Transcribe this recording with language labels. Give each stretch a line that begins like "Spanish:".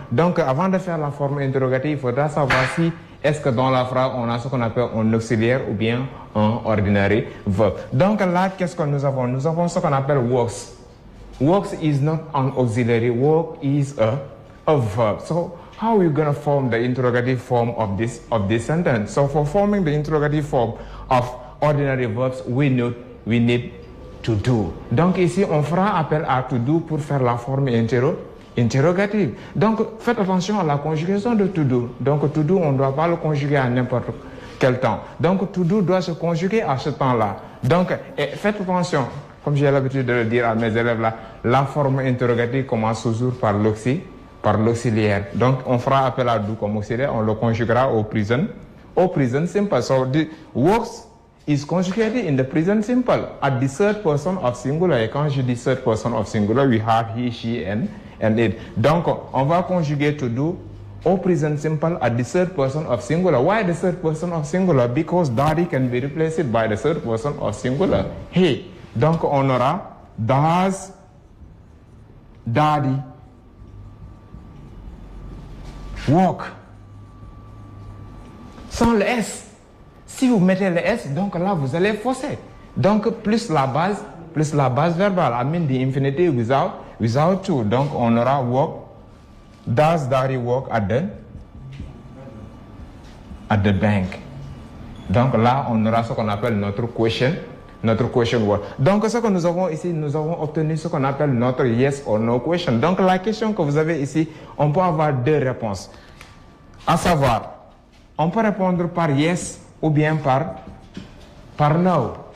French: Donc avant de faire la forme interrogative, il faudra savoir si est-ce que dans la phrase on a ce qu'on appelle un auxiliaire ou bien un ordinary verb. Donc là, qu'est-ce que nous avons? Nous avons ce qu'on appelle works.
English: Works is not an auxiliary. Work is a verb. So how are we going to form the interrogative form of this sentence? So for forming the interrogative form of ordinary verbs, we need to do.
French: Donc ici, on fera appel à to do pour faire la forme interrogative. Donc faites attention à la conjugaison de to do. Donc to do, on ne doit pas le conjuguer à n'importe quel temps. Donc to do doit se conjuguer à ce temps-là. Donc faites attention, comme j'ai l'habitude de le dire à mes élèves là, la forme interrogative commence toujours par l'auxiliaire. Donc on fera appel à do comme auxiliaire, on le conjuguera au present simple.
English: So the works is conjugated in the present simple at the third person of singular.
French: Et quand je dis
English: third person of singular, we have he, she, and it.
French: Donc, on va conjuguer to do au present simple
English: at the third person of singular. Why the third person of singular? Because daddy can be replaced by the third person of singular. He.
French: Donc, on aura
English: does daddy walk.
French: Sans le S. Si vous mettez le S, donc là, vous allez fausser. Donc, plus la base verbale.
English: I mean the infinitive without to.
French: Donc, on aura walk.
English: Does daddy work at the bank?
French: Donc là, on aura ce qu'on appelle notre question word. Donc ce que nous avons ici, nous avons obtenu ce qu'on appelle notre yes or no question. Donc la question que vous avez ici, on peut avoir deux réponses. À savoir, on peut répondre par yes ou bien par no.